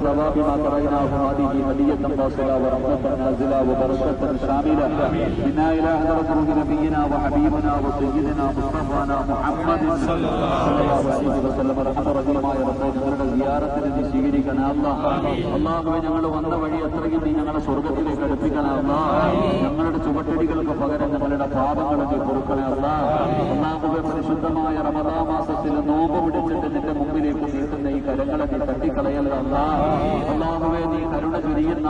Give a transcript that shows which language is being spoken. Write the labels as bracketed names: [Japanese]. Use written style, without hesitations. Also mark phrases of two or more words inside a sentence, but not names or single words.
[Arabic] ثواب ما قرأناه هذه هدية واصلة ورحمة نازلة وبركة شاملة منا إلى حضرة روح نبينا وحبيبنا وسيدنا مصطفانا محمد صلى الله عليه وسلم رحمة [Malayalam] റഹീമായ റബ്ബേ ഞങ്ങളുടെ സിയാറത്തിന് നീ സ്വീകരിക്കണേ അല്ലാഹുവേ ഞങ്ങൾ വന്ന വഴി എത്രയും നീ ഞങ്ങളെ സ്വർഗ്ഗത്തിലേക്ക് അടുപ്പിക്കണേ ഞങ്ങളുടെ ചുവട്ടടികൾക്ക് പകരം ഞങ്ങളുടെ പാപങ്ങളൊക്കെ പൊറുക്കണേ അല്ലാഹുവേ പരിശുദ്ധമായ റമദാൻ മാസത്തിൽ നോമ്പ് പിടിച്ചിട്ട് നിന്റെ മുമ്പിലേക്ക് നീട്ടുന്ന ഈ കരങ്ങളെ നീ തട്ടിക്കളയല്ല അല്ലാഹുവേ നീ കരുണ ചൊരിയുന്ന